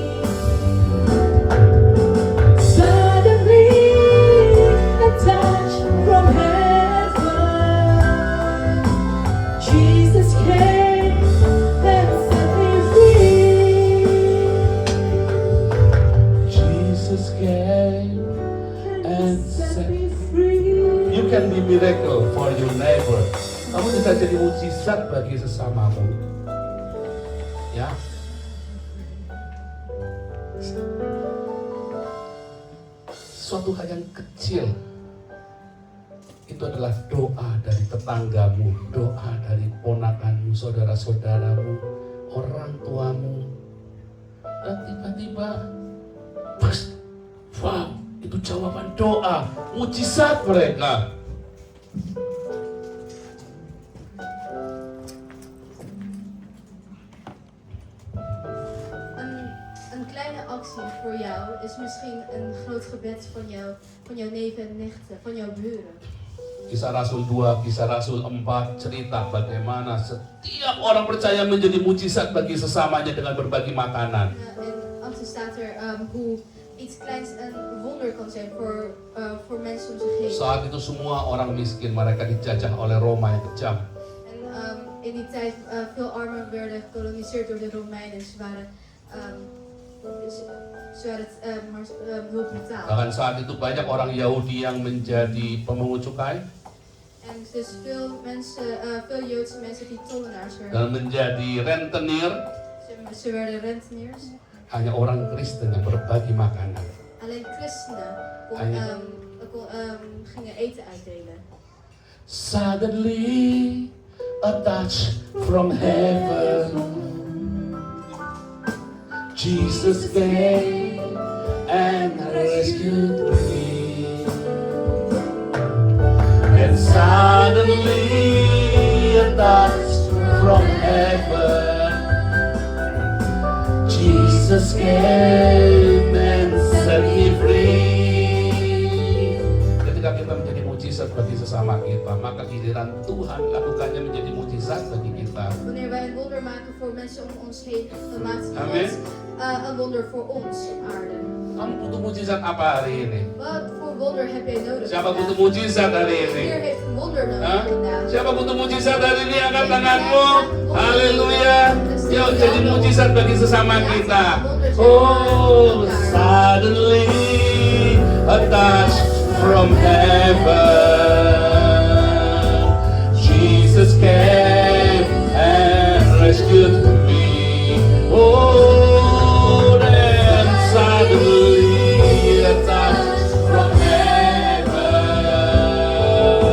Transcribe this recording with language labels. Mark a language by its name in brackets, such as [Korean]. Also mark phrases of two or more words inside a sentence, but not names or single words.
[English] Suddenly a touch from heaven. Jesus came and set me free. Jesus came and set me free. You can be miracle for your neighbor. [Indonesian] Kamu bisa jadi mujizat bagi sesamamu. Ya. Suatu hal yang kecil itu adalah doa dari tetanggamu, doa dari ponakanmu, saudara-saudaramu, orang tuamu. Dan tiba-tiba, pas, wow, itu jawaban doa, mujizat mereka. [Dutch] Een kleine actie voor jou is misschien een groot gebed van jouw neven en nichten, van jouw buren. [Indonesian] Kisah Rasul 2, Kisah Rasul 4 cerita bagaimana setiap orang percaya menjadi mujizat bagi sesamanya dengan berbagi makanan. [Dutch] In actie staat er hoe iets kleins een wonder kan zijn voor mensen om zich heen. [Indonesian] Saat itu semua orang miskin, mereka dijajah oleh Roma yang kejam. [Dutch] En in die tijd veel armen werden gekoloniseerd door de Romeinen. Ze waren heel brutaal. [Indonesian] Bahkan saat itu banyak orang Yahudi yang menjadi pemungut cukai [Dutch] En dus veel Joodse mensen die tollenaars werden. [Indonesian] dan menjadi rentenir. [Dutch] Ze werden renteniers. [Indonesian] Hanya orang Kristen yang berbagi makanan. [Dutch] Alleen christenen gingen eten uitdelen. [English] Suddenly a touch from heaven. Jesus came and rescued me. And suddenly a touch from heaven. Jesus came and set me free. [Indonesian] Ketika kita menjadi mujizat bagi sesama kita, maka giliran Tuhan lakukannya menjadi mujizat bagi kita. [Dutch] Wanneer wij een wonder maken voor mensen om ons heen, dan maakt het [English] Amen. [Dutch] een wonder voor ons op aarde. [Indonesian] Kamu butuh mujizat apa hari ini? [Dutch] Wat voor wonder heb jij nodig [Indonesian] Siapa butuh [Dutch] vandaag? [Indonesian] mujizat hari ini? [Dutch] Ieder heeft een wonder nodig Hah? vandaag. [Indonesian] Siapa butuh mujizat hari ini? Angkat tanganmu. Haleluya. Yuk jadi mujizat bagi sesama kita. [English] Oh, suddenly a touch from heaven. Jesus came and rescued me. Oh, then suddenly a touch from heaven.